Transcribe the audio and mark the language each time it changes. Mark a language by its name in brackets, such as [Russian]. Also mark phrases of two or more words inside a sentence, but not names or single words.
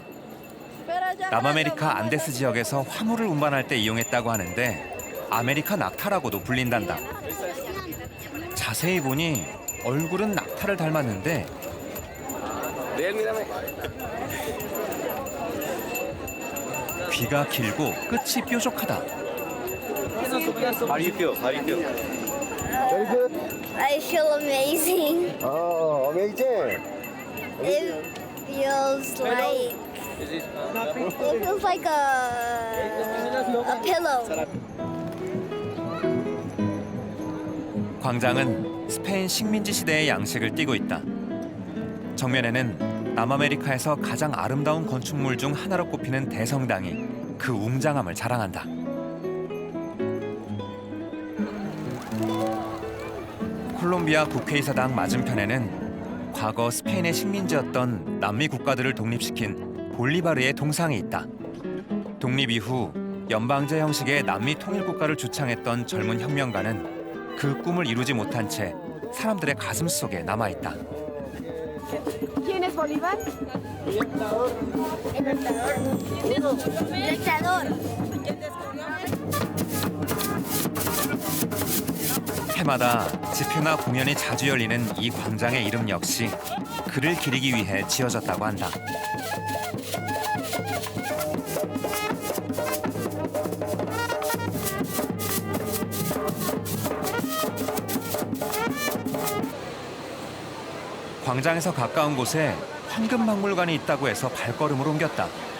[Korean] 남아메리카 안데스 지역에서 화물을 운반할 때 이용했다고 하는데 아메리카 낙타라고도 불린단다. 자세히 보니 얼굴은 낙타를 닮았는데 귀가 길고 끝이 뾰족하다. [English] Very good. I feel amazing. Oh, amazing. It feels like a pillow. [Korean] 광장은 스페인 식민지 시대의 양식을 띠고 있다. 정면에는 남아메리카에서 가장 아름다운 건축물 중 하나로 꼽히는 대성당이 그 웅장함을 자랑한다. 콜롬비아 국회의사당 맞은편에는 과거 스페인의 식민지였던 남미 국가들을 독립시킨 볼리바르의 동상이 있다. 독립 이후 연방제 형식의 남미 통일국가를 주창했던 젊은 혁명가는 그 꿈을 이루지 못한 채 사람들의 가슴 속에 남아있다. [Spanish] ¿Quién es Bolívar? Dictador. [Korean] 해마다 집회나 공연이 자주 열리는 이 광장의 이름 역시 그를 기리기 위해 지어졌다고 한다. 광장에서 가까운 곳에 황금박물관이 있다고 해서 발걸음을 옮겼다.